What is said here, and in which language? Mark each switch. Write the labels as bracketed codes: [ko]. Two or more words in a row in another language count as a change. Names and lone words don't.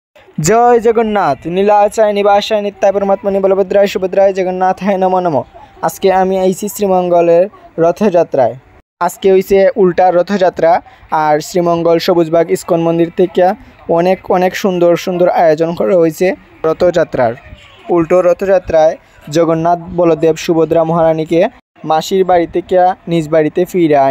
[sa] जय जगन्नाथ नीलाचाय निवासाय नित्याय परमात्मने बलभद्राय सुभद्राय जगन्नाथाय नमो नमो। [bn] আজ কে আমি আইছি শ্রীমঙ্গলের রথযাত্রায়। আজকে হইছে উল্টা রথযাত্রা আর শ্রীমঙ্গল সবুজবাগ ইস্কন মন্দির থেকে অনেক অনেক সুন্দর সুন্দর আয়োজন করা হয়েছে রথযাত্রার। উল্টো রথযাত্রায় জগন্নাথ বলদেব সুভদ্রা মহারানীকে মাসির বাড়ি থেকে নিজ বাড়িতে ফিরে আইন।